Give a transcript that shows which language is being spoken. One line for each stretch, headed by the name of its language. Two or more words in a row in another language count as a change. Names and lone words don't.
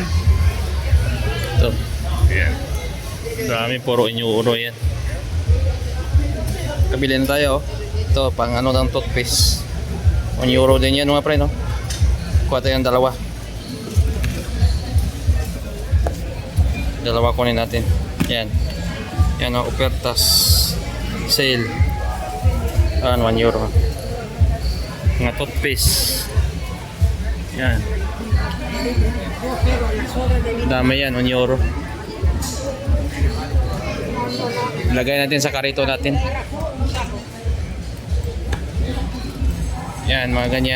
Filipino: Ito. Yan. Dami puro 1 euro yan. Kabilin tayo. Ito pang ano ng toothpaste. 1 euro din yan mga pre, no? Kuha tayo ng dalawa. Dalawa kunin natin. Yan. Yan ang ofertas sale. 1 euro. Mga toothpaste. Yan. Dami yan, 1 euro. Lagay natin sa karito natin. Yan, mga ganyan.